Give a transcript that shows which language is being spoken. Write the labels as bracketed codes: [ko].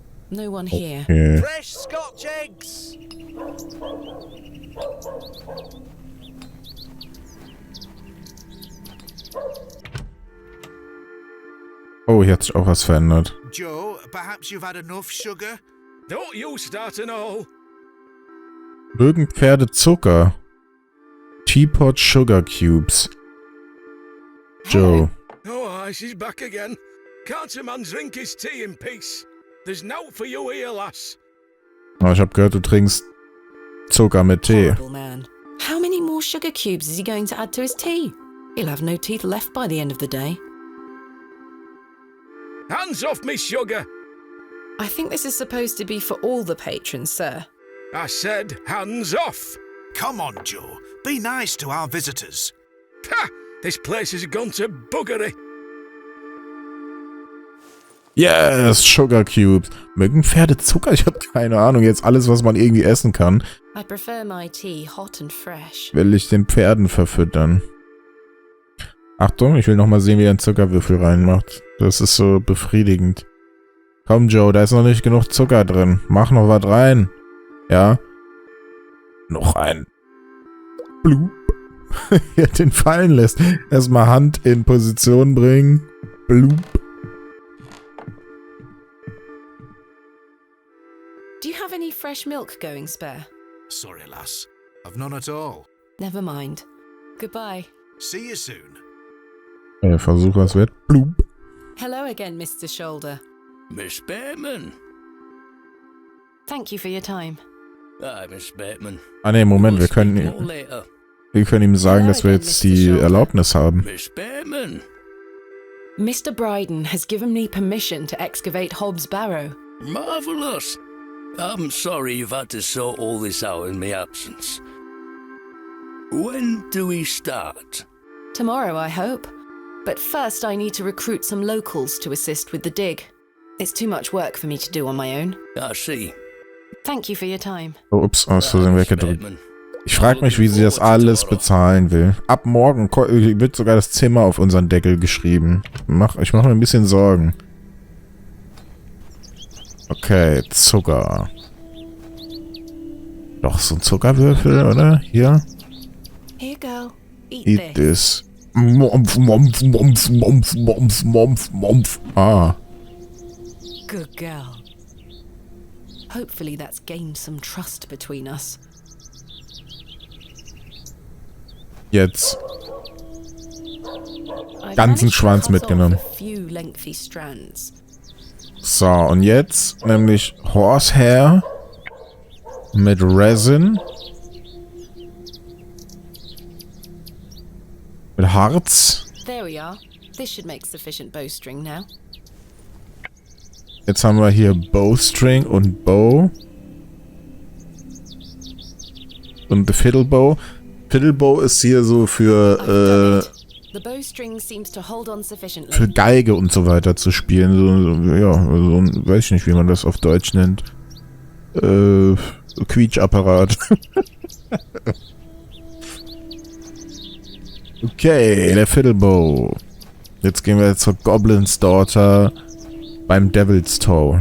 [en] No one here. Okay. Fresh Scotch eggs! [de] Oh, hier hat sich auch was verändert. [en] Joe, perhaps you've had enough sugar? Don't you start an all. [de] Mögen Pferde Zucker? Teapot Sugar Cubes. Joe. [en] Oh, aye, she's back again. Can't a man drink his tea in peace? There's nought for you here, lass. [de] Oh, ich hab gehört, du trinkst Zucker mit Tee. [en] Horrible man. How many more sugar cubes is he going to add to his tea? He'll have no teeth left by the end of the day. Hands off me sugar. I think this is supposed to be for all the patrons, sir. I said hands off. Come on, Joe. Be nice to our visitors. Ha! This place has gone to buggery. Yes, [de] Sugar Cubes. Mögen Pferde Zucker? Ich hab keine Ahnung. Jetzt alles, was man irgendwie essen kann, [en] I prefer my tea hot and fresh. [de] will ich den Pferden verfüttern. Achtung, ich will nochmal sehen, wie er einen Zuckerwürfel reinmacht. Das ist so befriedigend. Komm, Joe, da ist noch nicht genug Zucker drin. Mach noch was rein. Ja? Noch ein. Blub. Er den fallen lässt. Erstmal Hand in Position bringen. Blub. [en] Do you have any fresh milk going spare? Sorry, lass. I've none at all. Never mind. Goodbye. See you soon. [de] Versuch was wird. Blub. [en] Hello again, Mr. Shoulder. Miss Behrman. Thank you for your time. Aye, Miss Bateman. [de] Ah ne, Moment, wir [en] We'll speak [de] können [en] more later. [de] ihm sagen, dass wir jetzt die Erlaubnis haben. [en] Miss Bateman. Mr. Bryden has given me permission to excavate Hobb's Barrow. Marvellous. I'm sorry you've had to sort all this out in my absence. When do we start? Tomorrow, I hope. But first I need to recruit some locals to assist with the dig. It's too much work for me to do on my own. I see. Thank you for your time. [de] Oh, ups, aus Versehen weggedrückt. [en] Bateman. [de] Ich frage mich, wie sie das alles bezahlen will. Ab morgen wird sogar das Zimmer auf unseren Deckel geschrieben. Ich mach mir ein bisschen Sorgen. Okay, Zucker. Doch, so ein Zuckerwürfel, oder? Hier. [en] Here, girl. Eat this. Mompf, mompf, mompf, mompf, mompf, mompf, mompf. Ah. Good girl. Hopefully that's gained some trust between us. [de] Jetzt. [en] I've [de] Ganzen [en] managed to [de] Schwanz [en] cut [de] mitgenommen. [en] off a few lengthy strands. [de] So, und jetzt nämlich Horsehair mit Resin. Mit Harz. [en] There we are. This should make sufficient bowstring now. [de] Jetzt haben wir hier Bowstring und Bow. Und Fiddlebow. Fiddlebow ist hier so für [en] The bowstring seems to hold on sufficiently. [de] für Geige und so weiter zu spielen. So, ja, so, weiß ich nicht, wie man das auf Deutsch nennt. Quietschapparat. Okay, der Fiddlebow. Jetzt gehen wir zur Goblin's Daughter beim Devil's Toe.